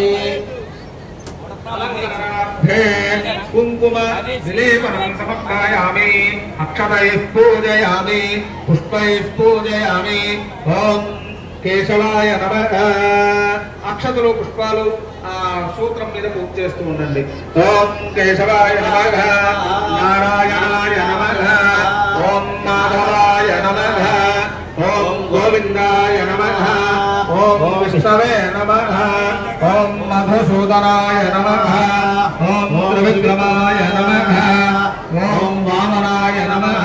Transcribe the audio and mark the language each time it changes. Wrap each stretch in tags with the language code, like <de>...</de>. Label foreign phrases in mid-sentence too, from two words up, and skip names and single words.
<sa>कुंकुम विलेपनं समर्पयामि अक्षतैः पूजयामि पुष्पैः पूजयामि ओम केशवाय नमः</sa> <te>అక్షతలో పుష్పాలు సూత్రం మీద పూజ చేస్తూ ఉండండి</te> <sa>ॐ केशवाय नमः नारायणाय नमः ॐ माधवाय नमः ॐ गोविन्दाय नमः ॐ विष्णवे नमः ॐ मधुसूदनाय नमः ॐ त्रिविक्रमाय नमः ॐ वामनाय नमः</sa>